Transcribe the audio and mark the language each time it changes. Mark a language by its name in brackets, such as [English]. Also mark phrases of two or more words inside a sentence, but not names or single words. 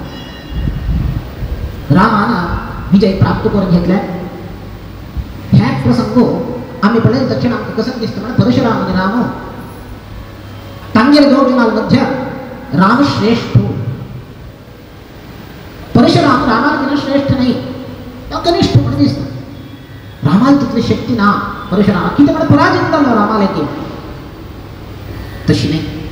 [Konkani] रामाना विजय प्राप्त करून घेतल्या ह्या प्रसंग आम्ही पळय दक्षिण आमकां कसं दिसतं म्हणजे परशुराम आणि राम तांगेर दोन जनां मध्य राम श्रेष्ठ परशुराम रामाला श्रेष्ठ नाही तो कनिष्ठ म्हणून दिसतं रामाला तितली शक्ती ना परशुराम किती म्हणजे पराजित झालो रामाला की तशी नाही